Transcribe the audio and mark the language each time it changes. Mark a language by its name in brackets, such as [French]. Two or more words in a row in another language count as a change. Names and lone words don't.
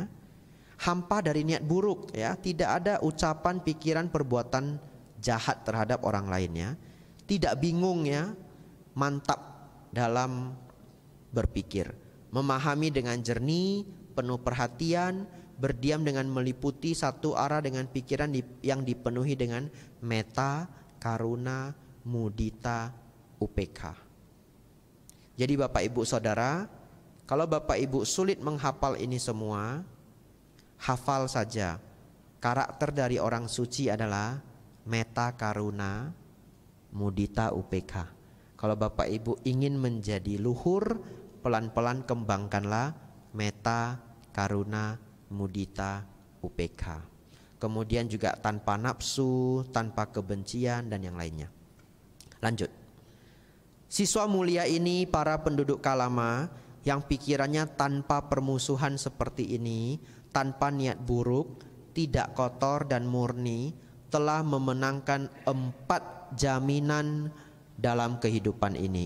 [Indonesian] Hampa dari niat buruk, ya. Tidak ada ucapan, pikiran, perbuatan jahat terhadap orang lain, ya. Tidak bingung, ya, mantap dalam berpikir, memahami dengan jernih, penuh perhatian, berdiam dengan meliputi satu arah dengan pikiran yang dipenuhi dengan [Pali] metta, karuna, mudita, upekha. [Indonesian] Jadi Bapak Ibu Saudara, kalau Bapak Ibu sulit menghafal ini semua, hafal saja. Karakter dari orang suci adalah [Pali] metta, karuna, mudita, upekha. [Indonesian] Kalau Bapak Ibu ingin menjadi luhur, pelan-pelan kembangkanlah [Pali] metta, karuna, mudita, upekha. [Indonesian] Kemudian juga tanpa nafsu, tanpa kebencian dan yang lainnya. Lanjut. Siswa mulia ini, para penduduk Kalama yang pikirannya tanpa permusuhan seperti ini, tanpa niat buruk, tidak kotor dan murni, telah memenangkan 4 jaminan dalam kehidupan ini.